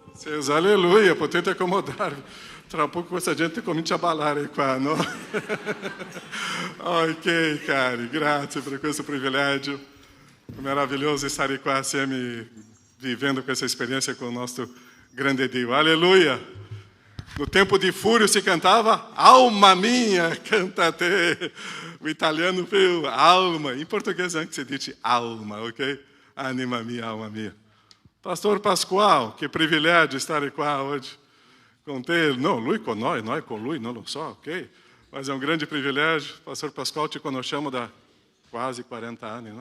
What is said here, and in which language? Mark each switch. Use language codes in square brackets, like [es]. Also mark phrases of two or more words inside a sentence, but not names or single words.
[it] Alleluia, potete accomodarvi. Tra poco questa gente comincia a ballare qua, no? Ok, cari, grazie per questo privilegio. È meraviglioso stare qua assieme, vivendo questa esperienza con il nostro grande Dio. Alleluia! [pt] No tempo [it] di Fúrio si cantava [pt] Alma minha, [it] canta te. [pt] O italiano veio alma. Em português [it] anche si dice [pt] alma, ok? [it] Anima mia, alma mia. Pastor Pascoal, che privilegio stare qua oggi con te. No, lui con noi con lui, non lo so, ok? Mas è un grande privilegio. Pastor Pascoal, ci conosciamo da quasi 40 anni, no?